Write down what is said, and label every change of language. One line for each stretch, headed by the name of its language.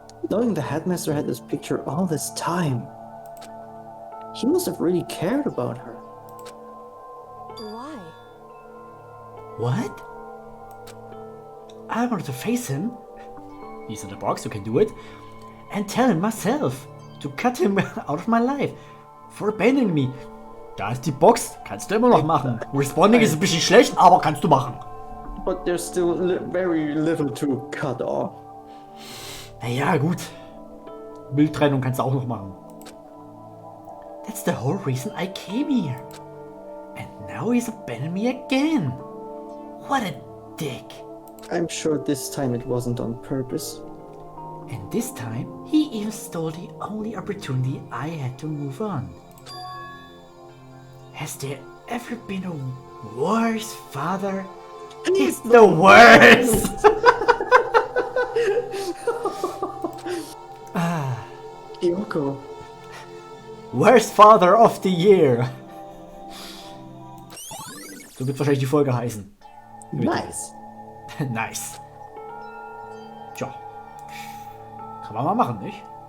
English: Knowing the headmaster had this picture all this time, he must have really cared about her. Why? What? I wanted to face him. He's in the box, you can do it. And tell him myself to cut him out of my life for abandoning me.
German: Da ist die Box, kannst du immer noch machen. Responding ist ein bisschen schlecht, aber kannst du machen.
English: But there's still very little to cut off.
German: Naja, gut. Bildtrennung kannst du auch noch machen.
English: That's the whole reason I came here. And now he's abandoned me again. What a dick. I'm sure this time it wasn't on purpose. And this time, he even stole the only opportunity I had to move on. Has there ever been a worse father? He's the worst! Kyoko. Worst father of the year!
German: So wird wahrscheinlich die Folge heißen.
English: Nice. Nice. Tja.
German: Kann man mal machen, nicht?